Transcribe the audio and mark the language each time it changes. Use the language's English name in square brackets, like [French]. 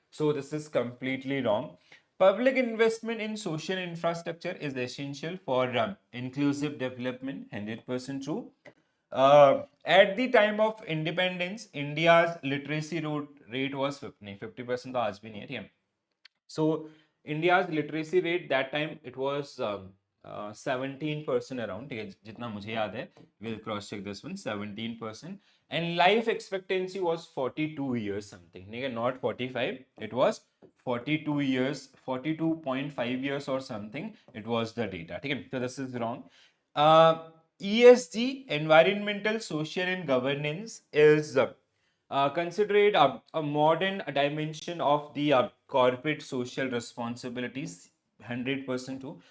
[English] So this is completely wrong. Public investment in social infrastructure is essential for inclusive development. 100% true. At the time of independence, India's literacy rate was 50%. [Hindi] तो आज भी नहीं है, ठीक है. [English] So India's literacy rate that time it was [Hindi] 17% around, ठीक है, जितना मुझे याद है. [English] Will cross check this one. 17%. And life expectancy was 42 years something, [Hindi] ठीक है, [English] Not 45. It was 42 years, 42.5 years or something. It was the data, [Hindi] ठीक है. [English] So this is wrong. ESG, environmental, social and governance, is considered a modern dimension of the corporate social responsibilities. 100% true.